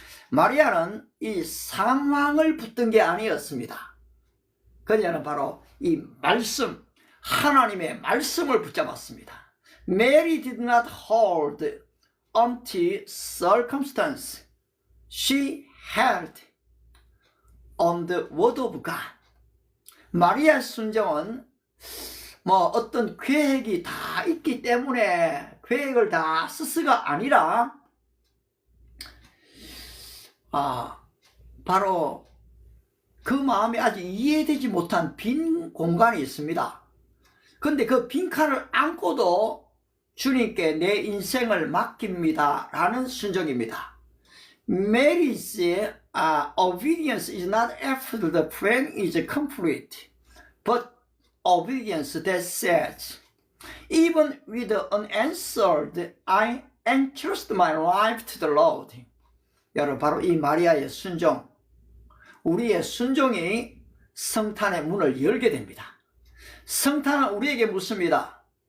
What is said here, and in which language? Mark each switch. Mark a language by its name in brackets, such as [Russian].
[Korean] 마리아는 이 상황을 붙든 게 아니었습니다. 그녀는 바로 이 말씀, 하나님의 말씀을 붙잡았습니다. [English] Mary did not hold onto circumstance. She held on the word of God. [Korean] 마리아의 순종은 어떤 계획이 다 있기 때문에 계획을 다 스스가 아니라 바로 그 마음이 아직 이해되지 못한 빈 공간이 있습니다. 근데 그 빈칸을 안고도 주님께 내 인생을 맡깁니다 라는 순종입니다. [English] Mary's obedience is not after the plan is complete, but obedience that says, even with unanswered, I entrust my life to the Lord. [Korean] 여러분 바로 이 마리아의 순종, 우리의 순종이 성탄의 문을 열게 됩니다. 성탄은 우리에게 묻습니다.